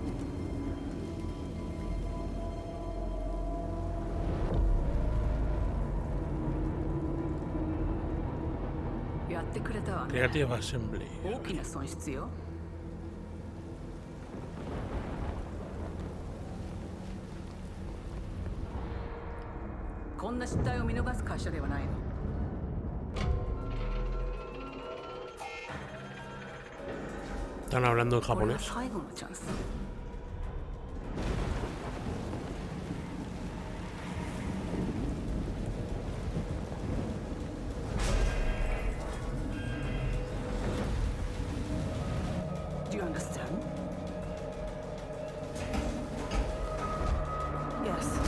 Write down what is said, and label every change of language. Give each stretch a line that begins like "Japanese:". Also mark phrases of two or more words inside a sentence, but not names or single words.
Japanese: Creative Assembly. 大きな損失よ。こんな失態を見逃す会社ではないの。
Spanish: Están hablando en
Japanese: これが
Spanish: japonés.
Japanese: 最後のチャンス。
English: Do you understand? Yes.